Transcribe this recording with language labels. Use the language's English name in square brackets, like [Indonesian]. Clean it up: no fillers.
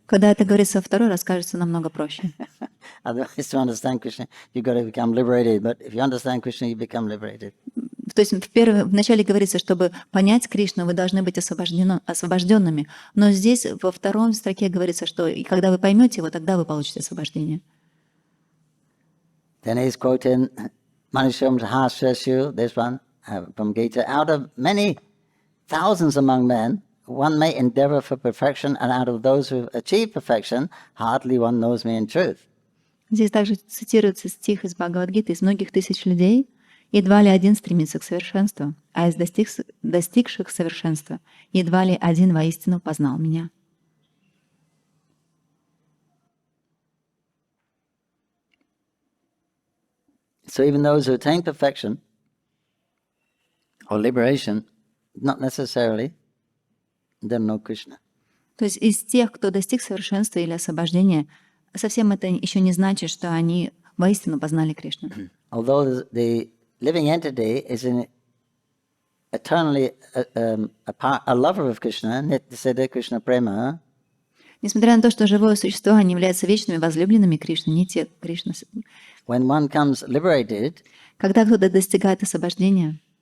[Russian] Когда это говорится второй раз, кажется намного проще. [English] Otherwise, to understand Krishna, you've got to become liberated. But if you understand Krishna, you become liberated. [Russian] То есть вначале говорится, чтобы понять Кришну, вы должны быть освобожденными. Но здесь во втором строке говорится, что и когда вы поймете его, тогда вы получите освобождение. [English] Then he's quoting Manisham Sahasrashu, this one from Gita. Out of many thousands among men, one may endeavor for perfection, and out of those who achieve perfection, hardly one knows me in truth. [Russian] Здесь также цитируется стих из Бхагавад-гиты: из многих тысяч людей едва ли один стремится к совершенству, а из достигших совершенства едва ли один воистину познал меня. [English] So even those who attain perfection or liberation, not necessarily, don't know Krishna. [Russian] То есть из тех, кто достиг совершенства или освобождения, совсем это еще не значит, что они воистину познали Кришну. [English] Although the living entity is eternally a lover of Krishna, [Sanskrit] Nityasiddha Krishna Prema, [Russian] Несмотря на то, что живое существо, они являются вечными возлюбленными Кришны, не те Кришны. [English] when one comes liberated, [Russian] Когда кто-то достигает освобождения,